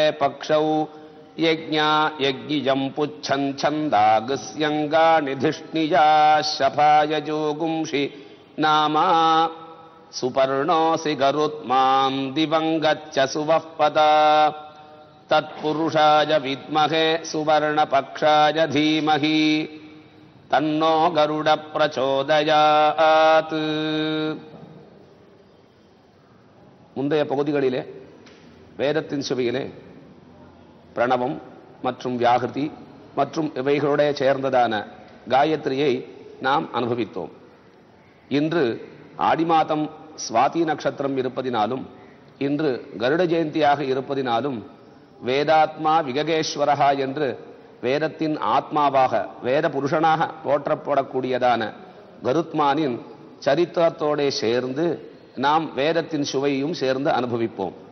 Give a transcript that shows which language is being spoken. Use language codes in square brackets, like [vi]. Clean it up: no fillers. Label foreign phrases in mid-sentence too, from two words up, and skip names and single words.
[sa] पक्षौ यज्ञा यज्ञियं पुच्छं छन्दागस्यङ्गानि धिष्णिया शफायजोगुंषि नामा सुपर्णोऽसि गरुत्मां दिवं गच्छ सुवः पदा तत्पुरुषाय विद्महे सुवर्णपक्षाय धीमहि तन्नो गरुड प्रचोदयात्. [ta] முந்தைய பகுதிகளிலே வேதத்தின் சுவையிலே பிரணவம் மற்றும் வியாகிருதி மற்றும் இவைகளுடைய சேர்ந்ததான காயத்ரியை நாம் அனுபவித்தோம். இன்று ஆடி மாதம் சுவாதி நட்சத்திரம் இருப்பதினாலும் இன்று கருட ஜெயந்தியாக இருப்பதினாலும் [sa] वेदात्मा विहगेश्वरः [ta] என்று வேதத்தின் ஆத்மாவாக வேத புருஷனாக போற்றப்படக்கூடியதான கருத்மானின் சரித்திரத்தோட சேர்ந்து நாம் வேதத்தின் சுவையும் சேர்ந்து அனுபவிப்போம்.